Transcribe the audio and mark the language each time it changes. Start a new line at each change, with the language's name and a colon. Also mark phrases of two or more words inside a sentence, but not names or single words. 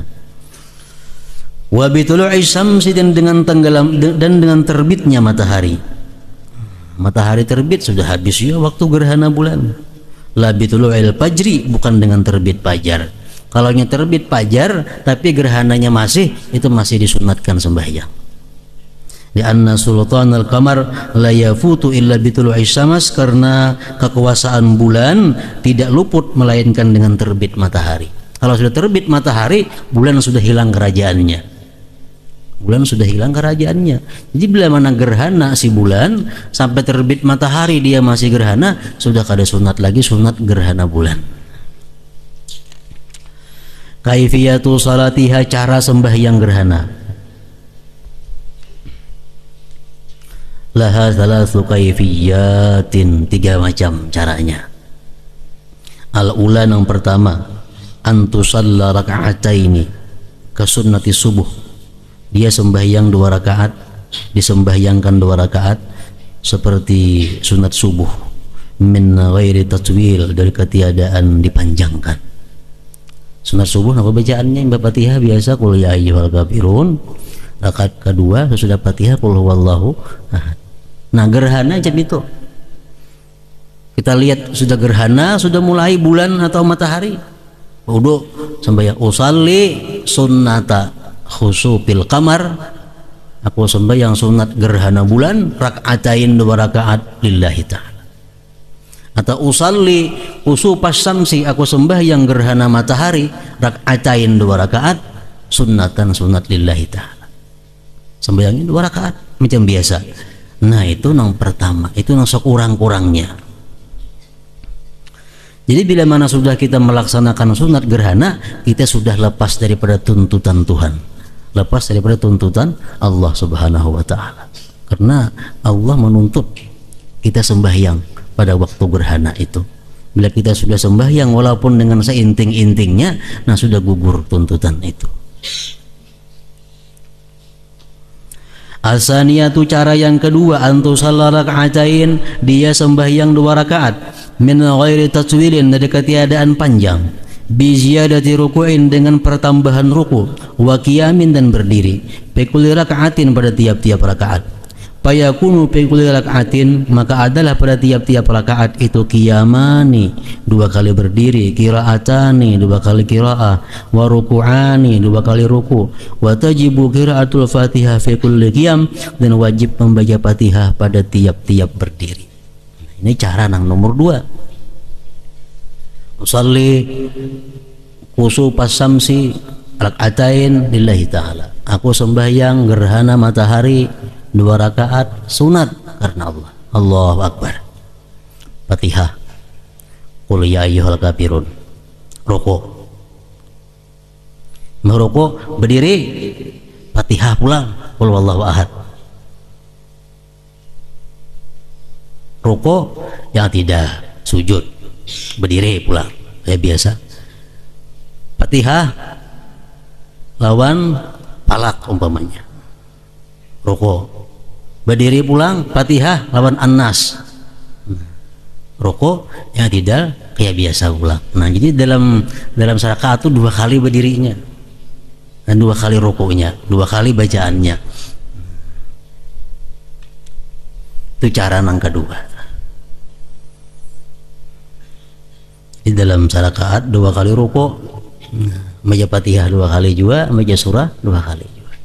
Arabic: Wa bitulu'i syamsi
Indonesian: dan dengan tenggelam dan dengan terbitnya matahari. Matahari terbit sudah habis ya waktu gerhana bulan.
Arabic: La bitulu'il fajri
Indonesian: bukan dengan terbit fajar. Kalau terbit fajar tapi gerhananya masih, itu masih disunatkan sembahyang.
Arabic: Di anna sultan al-qamar la yafutu illa bitulu'i syams,
Indonesian: karena kekuasaan bulan tidak luput melainkan dengan terbit matahari. Kalau sudah terbit matahari, bulan sudah hilang kerajaannya. Jadi bila mana gerhana si bulan sampai terbit matahari dia masih gerhana,
Banjar: sudah kada sunat lagi, sunat gerhana bulan.
Arabic: Kaifiyatu salatiha
Indonesian: cara sembahyang gerhana.
Arabic: Laha thalathu kaifiyatin
Indonesian: 3 macam caranya.
Arabic: Al-ula
Indonesian: yang pertama
Arabic: antusalla raka'ataini kasunnati subuh.
Indonesian: Dia sembahyang 2 rakaat, disembahyangkan 2 rakaat seperti sunat subuh
Arabic: min ghairi tatwil,
Indonesian: dari ketiadaan dipanjangkan. Sunat subuh apa bacaannya? Yang Fatihah biasa
Arabic: qul ya ayyuhal kafirun.
Indonesian: Rakaat kedua sesudah Fatihah
Arabic: qul huwallahu ahad.
Indonesian: Nah, gerhana jam itu. Kita lihat sudah gerhana, sudah mulai bulan atau matahari. Wudu sembahyang
Arabic: usalli sunnata khusufil qamar.
Indonesian: Aku sembahyang sunat gerhana bulan rakaatain 2 rakaat
Arabic: lillahi ta'ala.
Indonesian: Atau
Arabic: usalli khusufas syamsi,
Indonesian: aku sembahyang gerhana matahari rakaatain 2 rakaat sunnatan sunat
Arabic: lillahi ta'ala.
Indonesian: Sembahyangnya 2 rakaat macam biasa. Nah, itu yang pertama, itu yang sekurang-kurangnya. Jadi bila mana sudah kita melaksanakan sunat gerhana, kita sudah lepas daripada tuntutan Tuhan, lepas daripada tuntutan Allah
Arabic: Subhanahu wa ta'ala.
Indonesian: Karena Allah menuntut kita sembahyang pada waktu gerhana itu. Bila kita sudah sembahyang walaupun dengan seinting-intingnya, nah sudah gugur tuntutan itu. Asaniyatu cara yang kedua
Arabic: antusalla raka'atain,
Indonesian: dia sembahyang 2 rakaat
Arabic: min ghairi tatwilin,
Indonesian: dari ketiadaan panjang,
Arabic: bi ziyadati ruku'in
Indonesian: dengan pertambahan ruku,
Arabic: wa qiyamin
Indonesian: dan berdiri,
Arabic: fi kulli raka'atin
Indonesian: pada tiap-tiap rakaat.
Arabic: Fayakunu fi kulli raka'atin,
Indonesian: maka adalah pada tiap-tiap rakaat itu qiyamani 2 kali berdiri,
Arabic: qiraatani
Indonesian: 2 kali qiraah,
Arabic: wa ruku'ani
Indonesian: 2 kali ruku,
Arabic: wa tajibu qiraatul Fatihah fi kulli qiyam,
Indonesian: dan wajib membaca Fatihah pada tiap-tiap berdiri. Ini cara yang nomor 2.
Arabic: Usalli khusufas syamsi rakaatain lillahi ta'ala.
Indonesian: Aku sembahyang gerhana matahari 2 rakaat sunat karena Allah.
Arabic: Allahu Akbar. Fatihah. Qul ya ayyuhal kafirun.
Indonesian: Rukuk.
Banjar: Merukuk, berdiri, Fatihah pulang.
Arabic: Qul wallahu ahad.
Banjar: Ruku yang tidak, sujud berdiri pula kayak biasa. Fatihah lawan palak umpamanya. Ruku berdiri pulang, Fatihah lawan An-Nas. Ruku yang tidak kayak biasa pula.
Indonesian: Nah, jadi dalam rakaat itu 2 kali berdirinya dan 2 kali rukunya, 2 kali bacaannya. Itu cara yang kedua. Di dalam rakaat 2 kali ruku, baca Fatihah 2 kali juga, baca surah 2 kali juga.